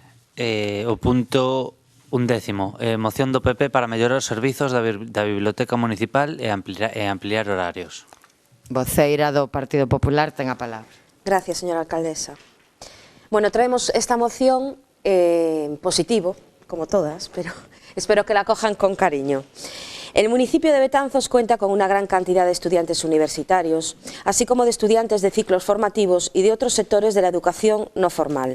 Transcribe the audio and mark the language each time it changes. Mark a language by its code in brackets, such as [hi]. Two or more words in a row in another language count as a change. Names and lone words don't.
[gl] O punto 11, moción do PP para mellorar os servizos da Biblioteca Municipal e ampliar horarios. Voceira do Partido Popular ten a palabra. [es] Gracias, señora alcaldesa. Bueno, traemos esta moción positivo, como todas, pero espero que la cojan con cariño. El municipio de Betanzos cuenta con una gran cantidad de estudiantes universitarios, así como de estudiantes de ciclos formativos y de otros sectores de la educación no formal.